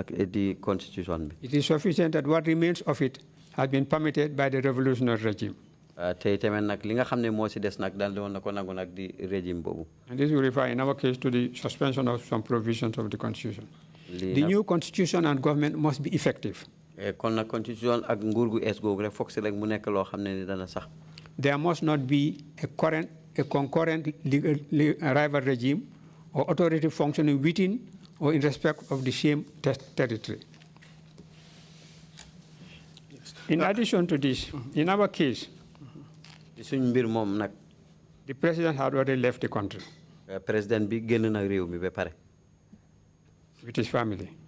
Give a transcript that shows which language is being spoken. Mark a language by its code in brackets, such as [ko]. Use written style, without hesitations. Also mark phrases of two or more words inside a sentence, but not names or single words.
[en] sufficient that what remains of it has been permitted by the revolutionary regime. [wo] tey tamit nag li nga xam ne moo si des nag daal doon na ko nangu nag di régime boobu. [en] And this will refer in our case to the suspension of some provisions of the constitution. The new constitution and government must be effective. [wo] kon nag constitution ak nguur gu es googu rek foog si rek mu nekk loo xam ne ni dana sax. [en] There must not be a concurrent rival regime or authority functioning within or in respect of the same territory. In addition to this, in our case, the president had already left the country with his family.